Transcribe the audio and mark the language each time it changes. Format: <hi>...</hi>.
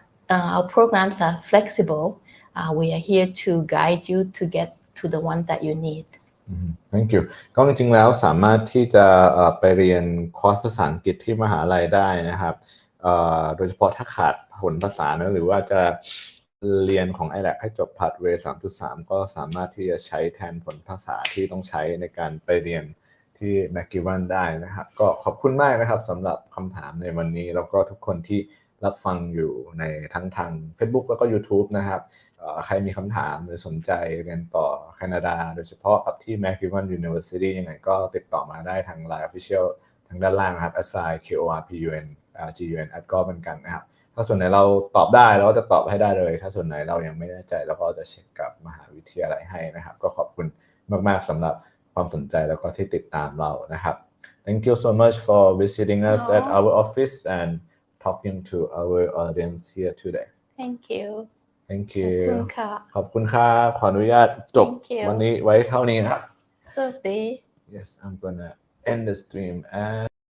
<en>Our programs are flexible. We are here to guide you to get to the one that you need. Thank you</en> <th>ก็จริงๆแล้วสามารถที่จะไปเรียนคอร์สภาษาอังกฤษที่มหาลัยได้นะครับโดยเฉพาะถ้าขาดผลภาษาหรือว่าจะเรียนของ ILAC ให้จบ Pathway 3.3 ก็สามารถที่จะใช้แทนผลภาษาที่ต้องใช้ในการไปเรียนที่ MacEwan ได้นะครับก็ขอบคุณมากนะครับสำหรับคำถามในวันนี้แล้วก็ทุกคนที่รับฟังอยู่ในทั้งทาง Facebook แล้วก็ YouTube นะครับ ใครมีคำถามหรือสนใจเรียนต่อแคนาดาโดยเฉพาะกับที่ MacEwan University ยังไงก็ติดต่อมาได้ทาง Line Official ทางด้านล่างนะครับ @KORPUN GUN ก็เหมือนกันนะครับถ้าส่วนไหนเราตอบได้เราก็จะตอบให้ได้เลยถ้าส่วนไหนเรายังไม่แน่ใจเราก็จะเช็คกับมหาวิทยาลัยให้นะครับก็ขอบคุณมากๆสำหรับความสนใจแล้วก็ที่ติดตามเรานะครับ</th> <en>Thank you so much for visiting us at Oh. our office and talking to our audience here today. Thank you Thank</en> <th>ขอบ</th> <en>you.</en> <th>คุณค่ะ ขอบคุณครับขออนุญาตจบ</th> <en>Thank you.</en> <th>วันนี้ไว้เท่านี้นะครับ สวัสดี</th> <en>Yes, I'm gonna end the stream and</en>